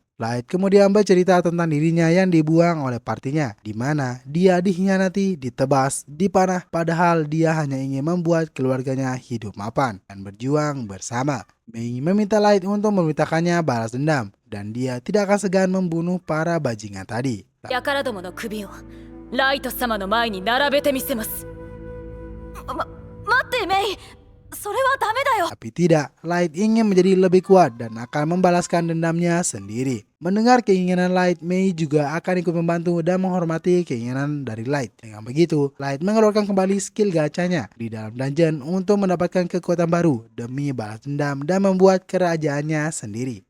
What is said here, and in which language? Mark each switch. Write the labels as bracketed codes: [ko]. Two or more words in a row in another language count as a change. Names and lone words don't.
[id] Light kemudian bercerita tentang dirinya yang dibuang oleh partinya, di mana dia dikhianati, ditebas, dipanah, padahal dia hanya ingin membuat keluarganya hidup mapan dan berjuang bersama. Mei meminta Light untuk memintakannya balas dendam, dan dia tidak akan segan membunuh para bajingan tadi. [ja] やからどもの首をライト様の前に並べてみせます。待ってメイ、それはダメだよ。 [id] Tapi tidak, Light ingin menjadi lebih kuat dan akan membalaskan dendamnya sendiri. Mendengar keinginan Light, Mei juga akan ikut membantu dan menghormati keinginan dari Light. Dengan begitu, Light mengeluarkan kembali skill gacanya di dalam dungeon untuk mendapatkan kekuatan baru demi balas dendam dan membuat kerajaannya sendiri.